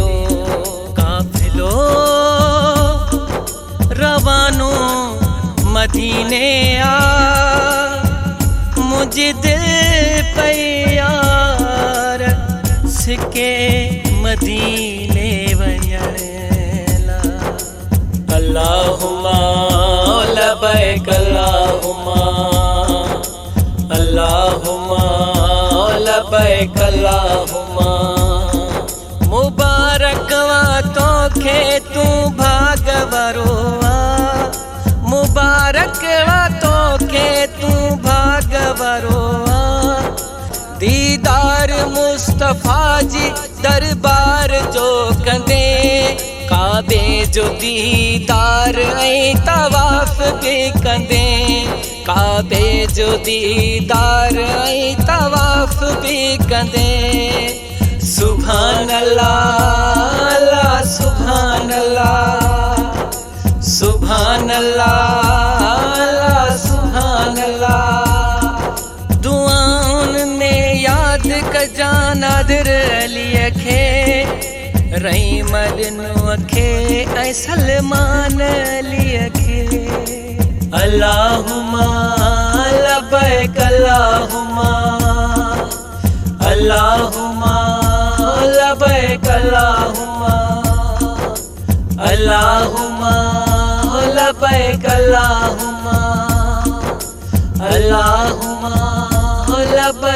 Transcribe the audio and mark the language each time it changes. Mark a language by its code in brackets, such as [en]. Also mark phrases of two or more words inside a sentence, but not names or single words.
[sd] काफ़िलो रवानो मदीने आ [ur] مجھے دل پے [sd] यार सिके मदीने वञण ला। [ar] اللهم لبيك اللهم اللهم لبيك اللهم. [sd] मुबारक वा तोखे तू भाग वारो आ मुबारक वा तोखे तू भाग वारो आ। दीदार मुस्तफा जी दरबार जो कंदे काबे जो दीदार ऐं तवाफ़ बि कंदे काबे जो दीदार ऐं तवाफ़ बि कंदे। [ar] سبحان الله الله سبحان الله سبحان الله الله سبحان الله. [sd] दुआउनि में यादि कजां नादिर अलीअ खे रहीम ॾिनुअ खे ऐं सलमान अलीअ खे। [ar] اللهم لبيك اللهم اللهم لبيك اللهم اللهم لبيك اللهم اللهم لبيك.